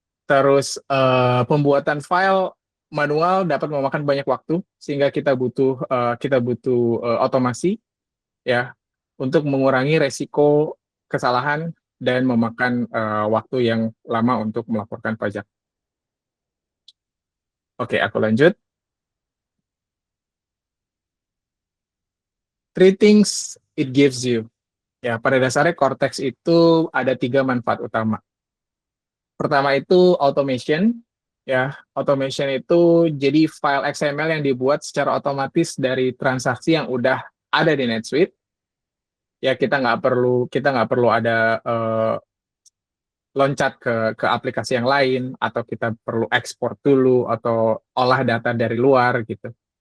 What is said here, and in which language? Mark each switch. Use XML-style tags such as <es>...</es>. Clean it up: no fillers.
<id>Terus pembuatan file manual dapat memakan banyak waktu, sehingga kita butuh otomasi, ya, untuk mengurangi resiko kesalahan dan memakan waktu yang lama untuk melaporkan pajak. Oke, aku lanjut.</id> <en>Three things it gives you.</en> <id>Ya, pada dasarnya Cortex itu ada 3 manfaat utama. Pertama itu automation. Ya, automation itu jadi file XML yang dibuat secara otomatis dari transaksi yang udah ada di NetSuite. Ya, kita nggak perlu ada loncat ke aplikasi yang lain, atau kita perlu ekspor dulu atau olah data dari luar gitu.</id>